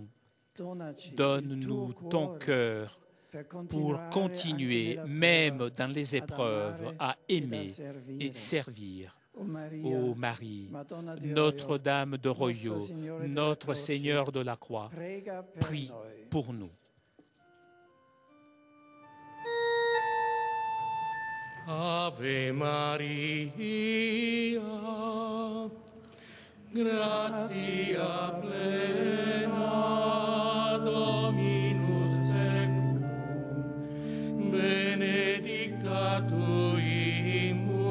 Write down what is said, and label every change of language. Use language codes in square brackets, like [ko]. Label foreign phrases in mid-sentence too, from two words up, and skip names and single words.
[fr] Donne-nous ton cœur pour continuer, même dans les épreuves, à aimer et servir. Ô Marie, Notre-Dame de Roio, notre Seigneur de la Croix, prie pour nous. [la] Ave Maria, gratia plena, Dominus tecum, benedicta tu in